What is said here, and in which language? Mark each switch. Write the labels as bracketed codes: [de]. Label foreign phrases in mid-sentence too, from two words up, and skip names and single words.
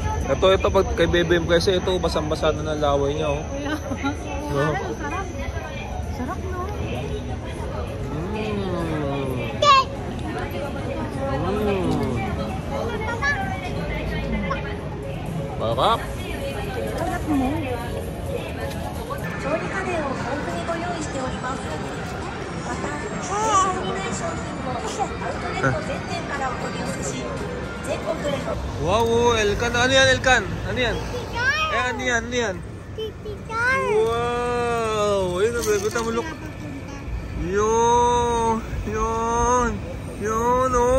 [tl] Ito, pag kay baby empress, ito, basang-basa na ng laway niya, oh. No? Sarap. Sarap, no? Sarap! [ja] 調理家電を豊富にご用意しております。また、定価にない商品もアウトレット全店からお取り寄せし、全国への [tl] Wow, Elkan. Ano yan, Elkan? Ano yan? Ano yan? Wow! Ayun, nabibutan mo, look. Yun, oh.